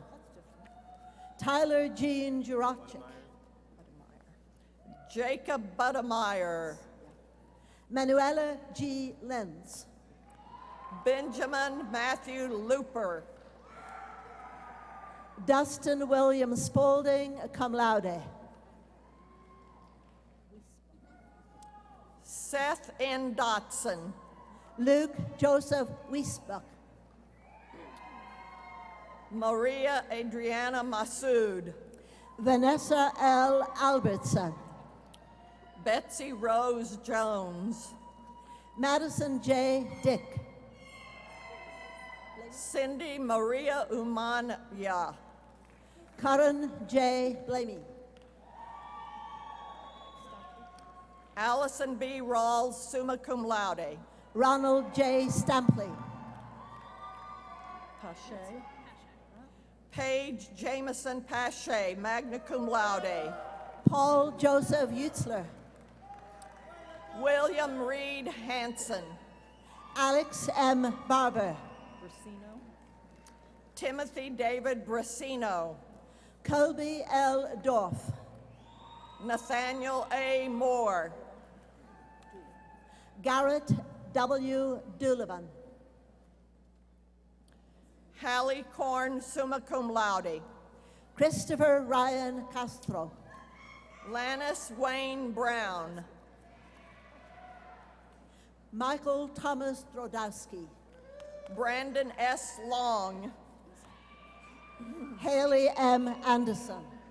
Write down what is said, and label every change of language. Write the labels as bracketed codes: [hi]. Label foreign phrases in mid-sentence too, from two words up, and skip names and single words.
[en] Tyler Jean Jurachik. Jacob Budemeyer. Manuela G. Lenz. Benjamin Matthew Looper. Dustin William Spaulding, [la] cum laude. [en] Seth N. Dotson. Luke Joseph Wiesbach. Maria Adriana Massoud. Vanessa L. Albertson. Betsy Rose Jones. Madison J. Dick. Cindy Maria Umania. Karen J. Blamey. Allison B. Rawls, [la] summa cum laude. [en] Ronald J. Stampley. Pache. Paige Jameson Pache, [la] magna cum laude. [en] Paul Joseph Utzler. William Reed Hanson. Alex M. Barber. Timothy David Brasino. Colby L. Dorff. Nathaniel A. Moore. Garrett W. Doulavan. Hallie Korn, [la] summa cum laude. [en] Christopher Ryan Castro. Lannis Wayne Brown. Michael Thomas Drodowski. Brandon S. Long. Haley M. Anderson.